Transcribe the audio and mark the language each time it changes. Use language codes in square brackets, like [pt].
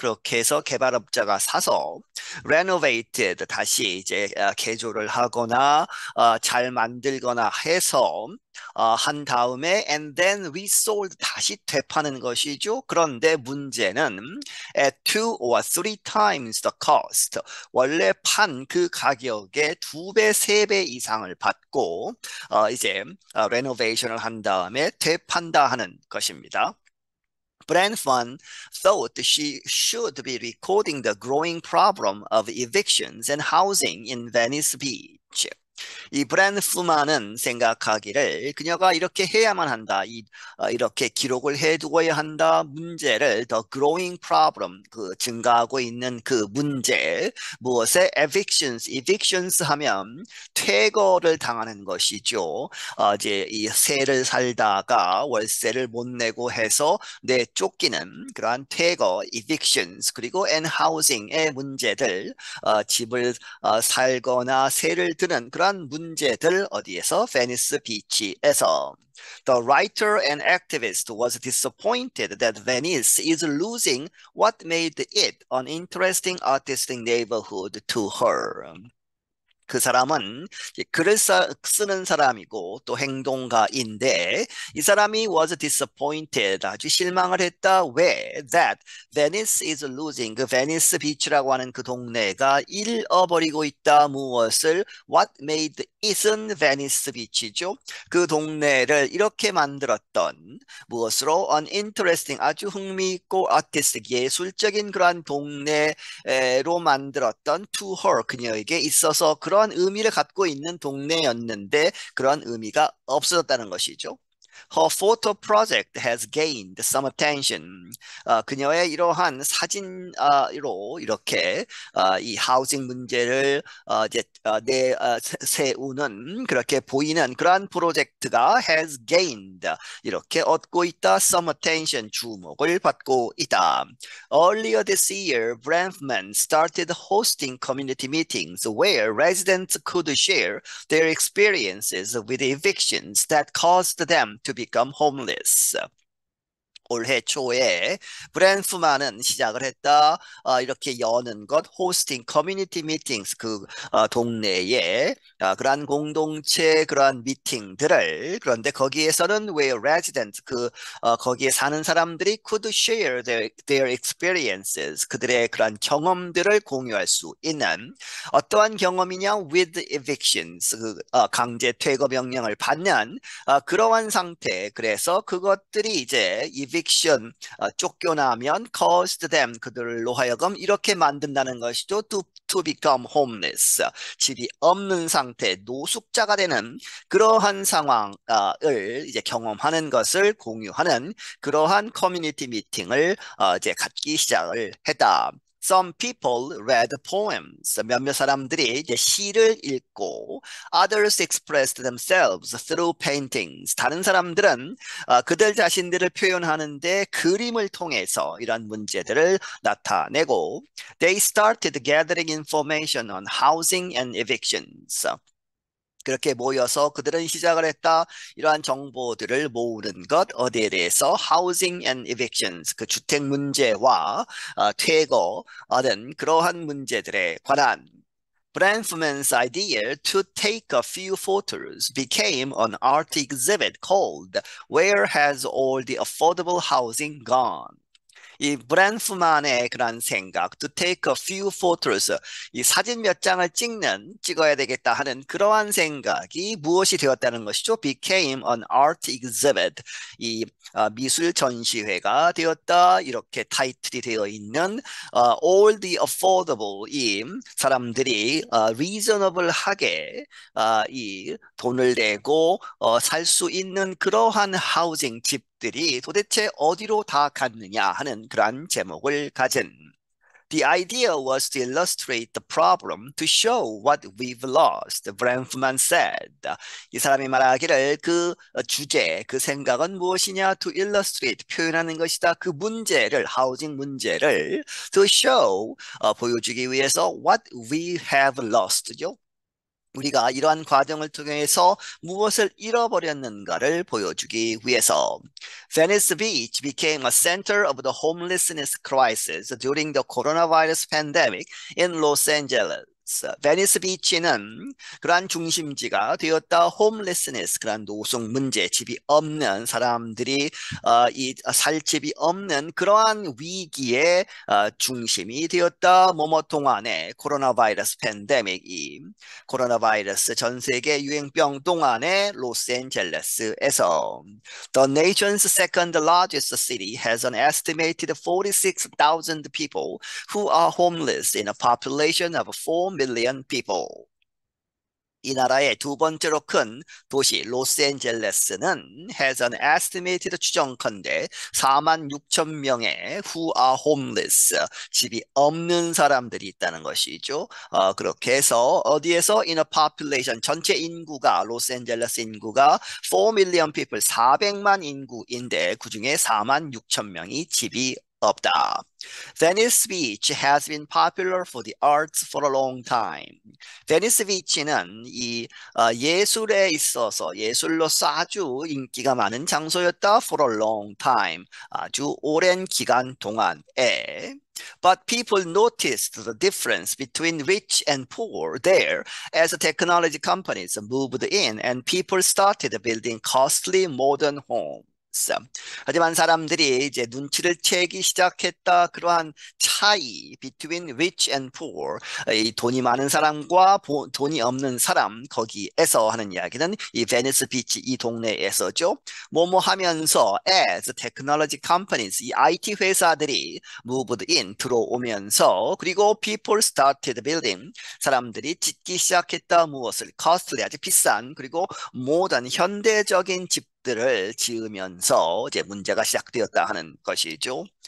[ko] 그렇게 해서 개발업자가 사서 renovated, 다시 이제 개조를 하거나 잘 만들거나 해서 한 다음에 [en] and then resold, [ko] 다시 되파는 것이죠. 그런데 문제는 [en] at 2 or 3 times the cost, [ko] 원래 판 그 가격의 2배, 3배 이상을 받고 이제 레노베이션을 한 다음에 되판다 하는 것입니다. [en] Branfman thought she should be recording the growing problem of evictions and housing in Venice Beach. [ko] 이 브랜프만은 생각하기를 그녀가 이렇게 해야만 한다. 이렇게 기록을 해두어야 한다. 문제를 [en] the growing problem, [ko] 그 증가하고 있는 그 문제, 무엇에 evictions 하면 퇴거를 당하는 것이죠. 이제 이 세를 살다가 월세를 못 내고 해서 내쫓기는 그러한 퇴거 evictions, 그리고 [en] and housing [ko] 의 문제들, 집을 살거나 세를 드는 그러한 문제들 어디에서? 베니스 비치에서. [en] The writer and activist was disappointed that Venice is losing what made it an interesting artistic neighborhood to her. [ko] 그 사람은 글을 쓰는 사람이고 또 행동가인데 이 사람이 [en] was disappointed, [ko] 아주 실망을 했다. 왜? [en] That Venice is losing, [ko] 그 베니스 비치라고 하는 그 동네가 잃어버리고 있다. 무엇을? [en] What made it은 [ko] 베니스 비치죠. 그 동네를 이렇게 만들었던, 무엇으로? uninteresting, 아주 흥미있고 artistic, 예술적인 그러한 동네로 만들었던 to her, 그녀에게 있어서 그러한 의미를 갖고 있는 동네였는데 그러한 의미가 없어졌다는 것이죠. [en] Her photo project has gained some attention. [ko] 그녀의 이러한 사진으로 이렇게 이 하우징 문제를 이제 세우는, 그렇게 보이는 그러한 프로젝트가 [en] has gained, [ko] 이렇게 얻고 있다. [en] some attention, [ko] 주목을 받고 있다. [en] Earlier this year, Brenfman started hosting community meetings where residents could share their experiences with evictions that caused them to become homeless. [ko] 올해 초에 브랜프만은 시작을 했다. 이렇게 여는 것, 호스팅 커뮤니티 미팅스, 그 동네에 그러한 공동체 그러한 미팅들을, 그런데 거기에서는 [en] where residents, [ko] 거기에 사는 사람들이 [en] could share their experiences, [ko] 그들의 그러한 경험들을 공유할 수 있는, 어떠한 경험이냐? [en] with evictions, [ko] 강제 퇴거 명령을 받는 그러한 상태. 그래서 그것들이 이제 eviction, 쫓겨나면 [en] caused them, [ko] 그들로 하여금 이렇게 만든다는 것이죠. [en] to become homeless, [ko] 집이 없는 상태, 노숙자가 되는 그러한 상황을 이제 경험하는 것을 공유하는 그러한 커뮤니티 미팅을 이제 갖기 시작을 했다. [en] Some people read poems. [ko] 몇몇 사람들이 이제 시를 읽고, [en] others expressed themselves through paintings. [ko] 다른 사람들은 그들 자신들을 표현하는데 그림을 통해서 이런 문제들을 나타내고, [en] they started gathering information on housing and evictions. [ko] 그렇게 모여서 그들은 시작을 했다. 이러한 정보들을 모으는 것, 어디에 대해서 housing and evictions, 그 주택 문제와 퇴거하는 그러한 문제들에 관한 [en] Bronfman's idea to take a few photos became an art exhibit called Where Has All the Affordable Housing Gone? [ko] 이 브랜프만의 그런 생각, [en] to take a few photos, [ko] 이 사진 몇 장을 찍어야 되겠다 하는 그러한 생각이 무엇이 되었다는 것이죠? [en] became an art exhibit. [ko] 이 미술 전시회가 되었다. 이렇게 타이틀이 되어 있는 all the affordable, 이 사람들이 reasonable하게 이 돈을 내고 살 수 있는 그러한 하우징 집들이 도대체 어디로 다 갔느냐 하는 그러한 제목을 가진 [en] The idea was to illustrate the problem, to show what we've lost, Bronfman said. [ko] 이 사람이 말하기를 그 주제, 그 생각은 무엇이냐? [en] To illustrate, [ko] 표현하는 것이다. 그 문제를, 하우징 문제를 to show, 보여주기 위해서 [en] what we have lost [ko] 죠. 우리가 이러한 과정을 통해서 무엇을 잃어버렸는가를 보여주기 위해서 [en] Venice Beach became a center of the homelessness crisis during the coronavirus pandemic in Los Angeles. [ko] 베니스 비치는 그러한 중심지가 되었다. 홈레스니스, 그러한 노숙 문제, 집이 없는 사람들이 살 집이 없는 그러한 위기의 중심이 되었다. 뭐뭐 동안에 코로나 바이러스 팬데믹이 코로나 바이러스 전 세계 유행병 동안에 로스앤젤레스에서 [en] The nation's second largest city has an estimated 46,000 people who are homeless in a population of 4 million people. [ko] 이 나라의 두 번째로 큰 도시 로스앤젤레스는 [en] has an estimated [ko] 추정컨대 4만 6천 명의 [en] who are homeless, [ko] 집이 없는 사람들이 있다는 것이죠. 그렇게 해서 어디에서 [en] in a population, [ko] 전체 인구가 로스앤젤레스 인구가 [en] 4 million people, [ko] 400만 인구인데 그중에 4만 6천 명이 집이 없다. [en] Venice Beach has been popular for the arts for a long time. [ko] 베니스 비치는 이 예술에 있어서 예술로서 아주 인기가 많은 장소였다. [en] For a long time, [ko] 아주 오랜 기간 동안에. [en] But people noticed the difference between rich and poor there as the technology companies moved in and people started building costly modern homes. [ko] 하지만 사람들이 이제 눈치를 채기 시작했다. 그러한 차이, [en] between rich and poor, [ko] 이 돈이 많은 사람과 돈이 없는 사람, 거기에서 하는 이야기는 이 베니스 비치 이 동네에서죠. 뭐뭐 하면서 [en] as technology companies, [ko] 이 IT 회사들이 moved in, 들어오면서 그리고 [en] people started building, [ko] 사람들이 짓기 시작했다. 무엇을? costly, 아주 비싼, 그리고 modern, 현대적인 집들을 지으면서 이제 문제가 시작되었다 하는 것이죠.